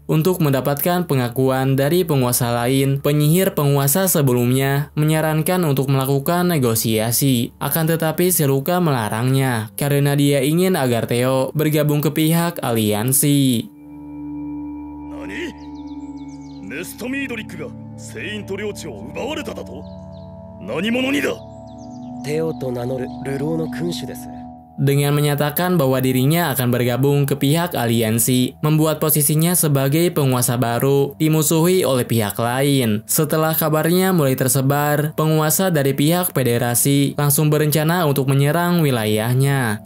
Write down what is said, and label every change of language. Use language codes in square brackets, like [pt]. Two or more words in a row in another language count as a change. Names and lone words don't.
[id] Untuk mendapatkan pengakuan dari penguasa lain, penyihir penguasa sebelumnya menyarankan untuk melakukan negosiasi. Akan tetapi Shiluka melarangnya karena dia ingin agar Theo bergabung ke pihak Aliansi. [ja] Nani? Nesto Midorick が聖院と領地を奪われただと？何者にだ？テオと名乗る流浪の君主です。 [id] Dengan menyatakan bahwa dirinya akan bergabung ke pihak Aliansi, membuat posisinya sebagai penguasa baru dimusuhi oleh pihak lain. Setelah kabarnya mulai tersebar, penguasa dari pihak Federasi langsung berencana untuk menyerang wilayahnya.